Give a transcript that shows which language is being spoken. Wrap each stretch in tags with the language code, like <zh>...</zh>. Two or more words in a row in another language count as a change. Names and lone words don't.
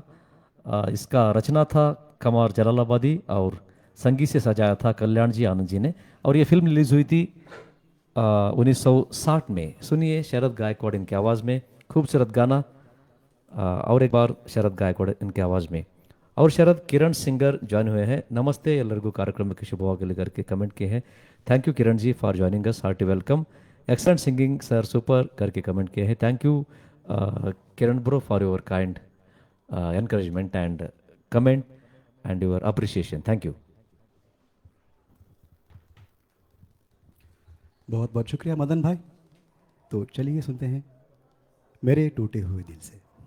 <hi>इसका रचना था कमार जलालाबादी और संगीत से सजाया था कल्याण जी आनंद जी ने। और ये फिल्म रिलीज हुई थी 1960 में। सुनिए शरद गायकवाड़ इनके आवाज़ में खूबसूरत गाना। और एक बार शरद गायकवाड़ इनके आवाज़ में। और शरद किरण सिंगर ज्वाइन हुए हैं।</hi> <en>नमस्ते</en> <kn>ಎಲ್ಲರಿಗೂ ಕಾರ್ಯಕ್ರಮ</kn> <en>के ಶುಭವಾಗಲಿ</en> <hi>करके कमेंट किए हैं।</hi> <en>thank you किरण जी for joining us, hearty welcome. excellent singing sir, super</en> <hi>करके कमेंट किए हैं।</hi> <en>thank you Kiran bro for your kind encouragement and comment and your appreciation. thank you.</en> <hi>बहुत बहुत शुक्रिया मदन भाई। तो चलिए सुनते हैं मेरे टूटे हुए दिल से।</hi>